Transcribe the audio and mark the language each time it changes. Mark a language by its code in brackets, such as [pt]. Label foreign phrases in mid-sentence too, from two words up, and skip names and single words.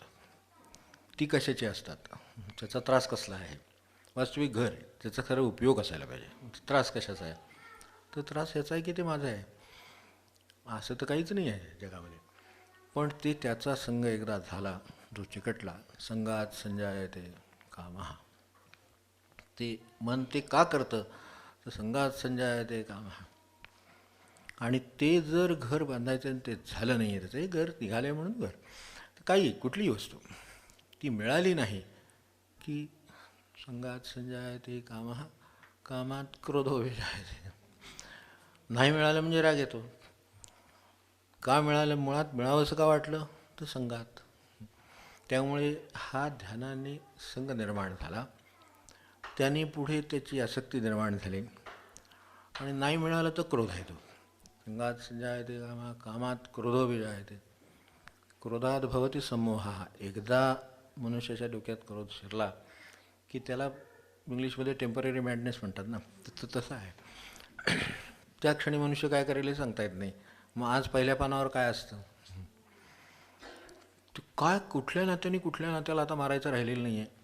[mr] ती कशाची असतात, त्याचा त्रास कसला आहे. वास्तविक घर आहे, त्याचा खरं उपयोग असायला पाहिजे. त्रास कशाचा आहे, तर त्रास याचा आहे की ते माझं आहे. असं तर काहीच नाही आहे जगामध्ये. पण ते त्याचा संग एकदा झाला, जो चिकटला, [sa] संगात संजायते कामः. [mr] ते मन ते का करतं, तर [sa] संगात संजायते कामः. [mr] आणि ते जर घर बांधायचं आणि ते झालं नाही आहे, त्याचं हे घर निघालं म्हणून घर, तर काही कुठलीही वस्तू ती मिळाली नाही की [sa] संगात संजायते कामः, कामात क्रोधो विजायते. [mr] नाही मिळालं म्हणजे राग येतो. का मिळालं, मुळात मिळावंसं का वाटलं, तर संगात. त्यामुळे हा ध्यानाने संग निर्माण झाला, त्याने पुढे त्याची आसक्ती निर्माण झाली आणि नाही मिळालं तर क्रोध येतो. [sa] संगात संजायते कामः, कामात क्रोधो विजायते. क्रोधात भवती सम्मोहः. [mr] एकदा मनुष्याच्या डोक्यात क्रोध शिरला की त्याला इंग्लिशमध्ये [en] temporary madness [mr] म्हणतात ना, तर तसं आहे. त्या क्षणी मनुष्य काय करेल हे सांगता येत नाही. मग आज पहिल्या पानावर काय असतं, काय कुठल्या नात्याने कुठल्या नात्याला आता मारायचं राहिलेलं नाही आहे.